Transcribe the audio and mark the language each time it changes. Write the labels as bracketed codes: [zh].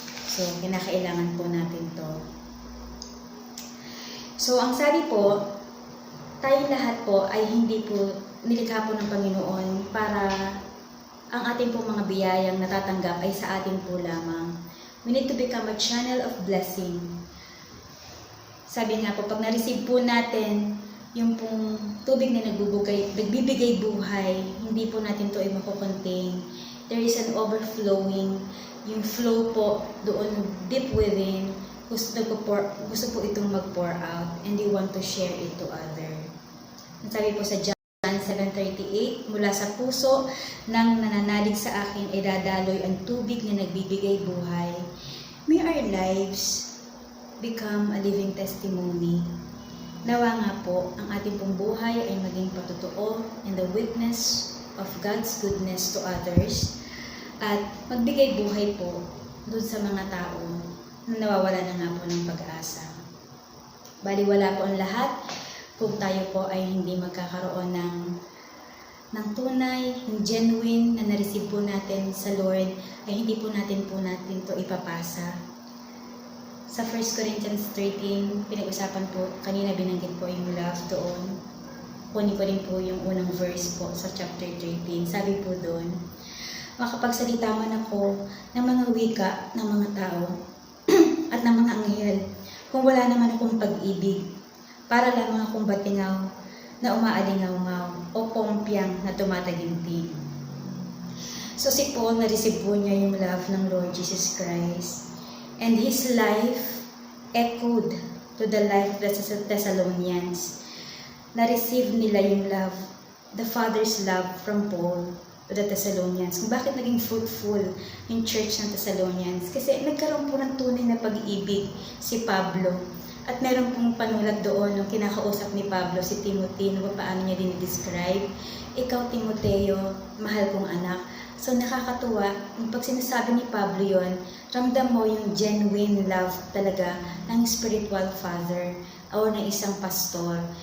[tl] So, kinakailangan po natin to. So, ang sabi po, tayong lahat po ay hindi po nilikha po ng Panginoon para ang ating po mga biyayang natatanggap ay sa atin po lamang. [en] We need to become a channel of blessing. [tl] Sabi nga po, pag na-receive po natin yung pong tubig na nagbibigay buhay, hindi po natin to ay makukontain. [en] There is an overflowing, yung flow po doon deep within, [tl] gusto po itong mag-pour out [en] and they want to share it to other. [tl] Sabi po sa John 7:38, mula sa puso ng nananalig sa akin ay dadaloy ang tubig na nagbibigay buhay. [en] May our lives become a living testimony. [tl] Nawa nga po, ang ating pong buhay ay maging patotoo [en] in the witness of God's goodness to others [tl] at magbigay buhay po doon sa mga tao na nawawala na nga po ng pag-asa. Baliwala po ang lahat kung tayo po ay hindi magkakaroon ng tunay, ng genuine na na-receive po natin sa Lord, ay hindi po natin to ipapasa. Sa 1 Corinthians 13, pinag-usapan po, kanina binanggit po yung love doon. Kunin ko rin po yung unang verse po sa chapter 13. Sabi po doon, makapagsalita man ako ng mga wika ng mga tao at ng mga anghel, kung wala naman akong pag-ibig, para lamang akong batingaw na umaalingaw-ngaw o pompyang na tumataginting. So si Paul, na-receive po niya yung love ng Lord Jesus Christ. [en] And his life echoed to the life of the Thessalonians. [tl] Na-receive nila yung [en] love, the Father's love from Paul to the Thessalonians. [tl] Kung bakit naging fruitful yung church ng Thessalonians? Kasi nagkaroon po ng tunay na pag-ibig si Pablo. At meron pong panulat doon nung kinakausap ni Pablo si Timothy, no, paano niya din-describe, ikaw Timoteo, mahal kong anak. So nakakatuwa, pag sinasabi ni Pablo yon, ramdam mo yung genuine love talaga ng spiritual father o ng isang pastor.